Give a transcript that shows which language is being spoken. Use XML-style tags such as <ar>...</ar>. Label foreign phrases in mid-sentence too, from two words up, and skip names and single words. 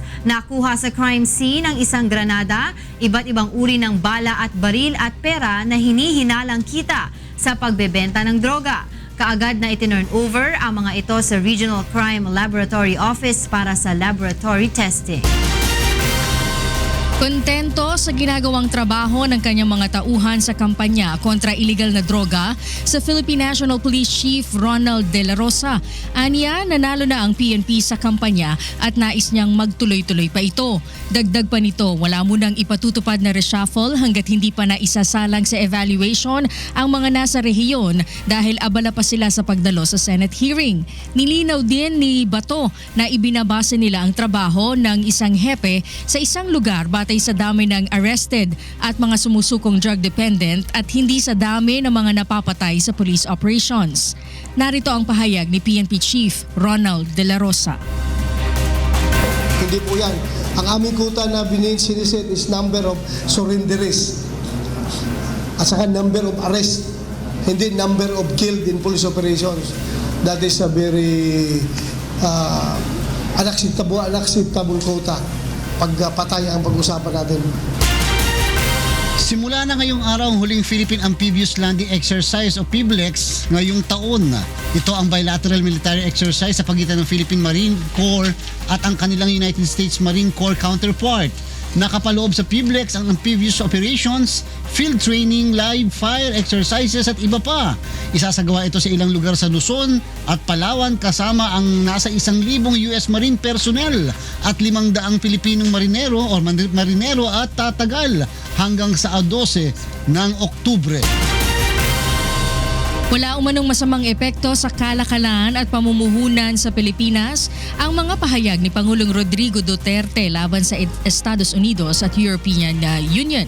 <tl>Nakuha sa crime scene ang isang granada, iba't ibang uri ng bala at baril at pera na hinihinalang kita sa pagbebenta ng droga. Kaagad na itinurn over ang mga ito sa Regional Crime Laboratory Office para sa</tl> <en>laboratory testing.</en> <tl>Kontento sa ginagawang trabaho ng kanyang mga tauhan sa kampanya kontra iligal na droga sa Philippine National Police Chief Ronald de la Rosa. Aniya, nanalo na ang PNP sa kampanya at nais niyang magtuloy-tuloy pa ito. Dagdag pa nito, wala munang ipatutupad na reshuffle hanggat hindi pa naisasalang sa evaluation ang mga nasa rehiyon dahil abala pa sila sa pagdalo sa</tl> <en>Senate hearing.</en> <tl>Nilinaw din ni Bato na ibinabase nila ang trabaho ng isang hepe sa isang lugar batay sa dami ng arrested at mga sumusukong</tl> <en>drug dependent</en> <tl>at hindi sa dami ng mga napapatay sa</tl> <en>police operations.</en> <tl>Narito ang pahayag ni PNP Chief Ronald de la Rosa. Hindi po yan. Ang aming kuta na siniset is</tl> <en>number of surrenderies</en> <tl>at saka</tl> <en>number of arrest,</en> <tl>hindi</tl> <en>number of killed in police operations. That is a very unacceptable quota.</en> <tl>Pagpatay ang pag-usapan natin. Simula na ngayong araw ang huling Philippine Amphibious Landing Exercise o PHIVLEX ngayong taon. Ito ang</tl> <en>bilateral military exercise</en> <tl>sa pagitan ng Philippine Marine Corps at ang kanilang United States Marine Corps counterpart. Nakapaloob sa PHIVLEX ang</tl> <en>amphibious operations, field training, live fire exercises</en> <tl>at iba pa. Isasagawa ito sa ilang lugar sa Luzon at Palawan kasama ang nasa 1,000 US Marine personnel. at 500 Pilipinong marinero o marinero at tatagal hanggang sa 12 ng Oktubre. Wala umanong masamang epekto sa kalakalan at pamumuhunan sa Pilipinas ang mga pahayag ni Pangulong Rodrigo Duterte laban sa Estados Unidos at European Union.</tl>